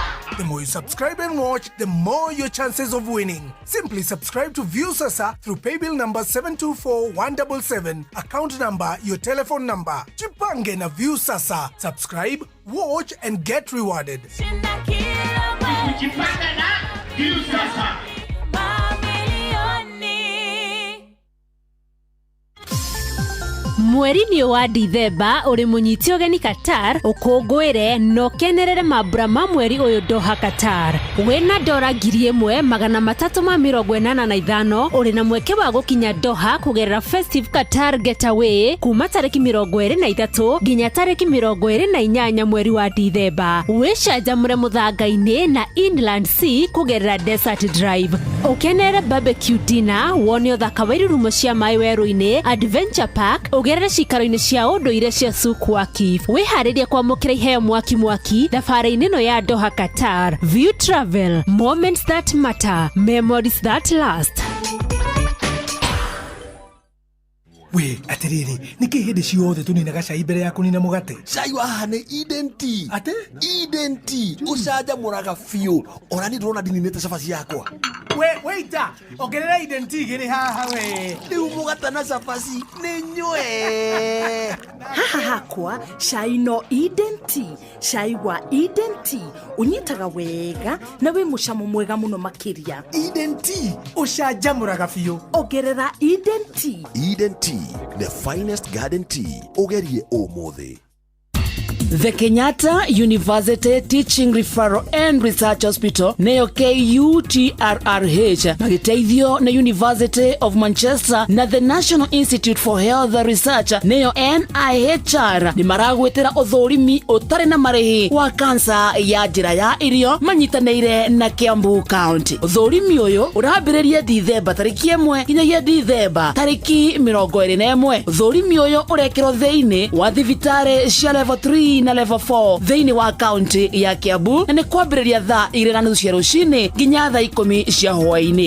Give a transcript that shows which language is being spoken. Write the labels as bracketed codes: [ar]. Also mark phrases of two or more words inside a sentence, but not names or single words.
[en] The more you subscribe and watch, the more your chances of winning. Simply subscribe to View Sasa through paybill number 724177, account number, your telephone number. [sw] Jipange na View Sasa. [en] Subscribe, watch and get rewarded. [sw] Jipange na View Sasa. [ki] Mweri-inĩ wa Dithemba ũrĩ mũnyiti ũgeni Qatar ũkũngũĩre na ũkenerere mambura ma mweri ũyũ Doha Qatar. Wĩna ndora 1385 ũrĩ na mweke wa gũkinya Doha kũgerera Festive Qatar Getaway kuma tarĩki 23 nginya tarĩki 28 mweri wa Dithemba. Wĩcanjamũre mũthanga-inĩ na Inland Sea kũgerera Desert Drive. Ũkenere [en] barbecue dinner, [ki] wone ũthaka wa irurumo cia maĩ werũ-inĩ, Adventure Park, ũgerere cikaro-inĩ cia ũndũire cia Suk Waqif. Wĩharĩrie kwamũkĩra iheo mwaki thabarĩ-inĩ ĩno ya Doha Qatar. [en] View Travel, moments that matter, memories that last. [ki] We, atiriri, niki hĩndĩ ciothe tuninaga cai mbere ya kunina mũgate? Cai wa haha nĩ Eden Tea. Ate? Eden Tea. Ũcanjamũraga biũ. Ona ni ndĩrona ndininĩte cabaci yakwa. We, waiter, ongerera Eden Tea gĩrĩ haha we. Rĩu mũgate na cabaci nĩ nyue. Haha hakwa, cai no Eden Tea. Cai wa Eden Tea unyitaga wega na wĩ mũcamo mwega mũno makĩria. Eden Tea, ũcanjamũraga biũ. Ongerera Eden Tea. [en] Eden Tea the finest garden tea. [ki] Ugerie umuthi. The Kenyatta University Teaching Referral and Research Hospital neyo KUTRRH magiteithio na University of Manchester na the National Institute for Health Research neyo NIHR ni maragwetera uthurimi utari na marehi wa kansa ya njira ya irio manyitanĩire na Kiambu County. Uthurimi uyu urambĩrĩria Dithemba tariki 1 nginyagia Dithemba tariki 21. Uthurimi uyu urekirwo thĩinĩ wa thibitarĩ cia level 3 na level 4 thĩinĩ wa county ya Kiambu na nĩ kwambĩrĩria thaa 2:30 cia rũcinĩ nginya thaa 10 cia hwaĩ-inĩ.